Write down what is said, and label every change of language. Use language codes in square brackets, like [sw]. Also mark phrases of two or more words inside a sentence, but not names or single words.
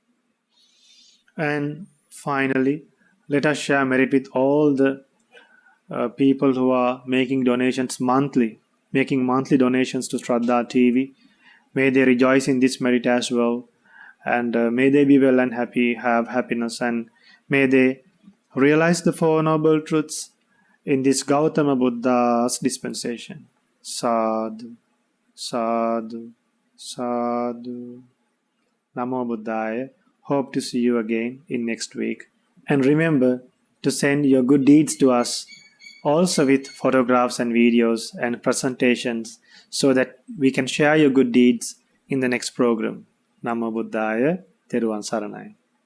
[en] And finally, let us share merit with all the people who are making donations monthly, making monthly donations to ShraddhaTV. May they rejoice in this merit as well. And may they be well and happy, have happiness, and may they realize the Four Noble Truths in this Gautama Buddha's dispensation. [pi] Sadhu, sadhu, sadhu. Namo Buddhaya. [en] Hope to see you again in next week. And remember to send your good deeds to us also with photographs and videos and presentations so that we can share your good deeds in the next program. [pi] Namo Buddhaya, [si] Theruvan Saranai.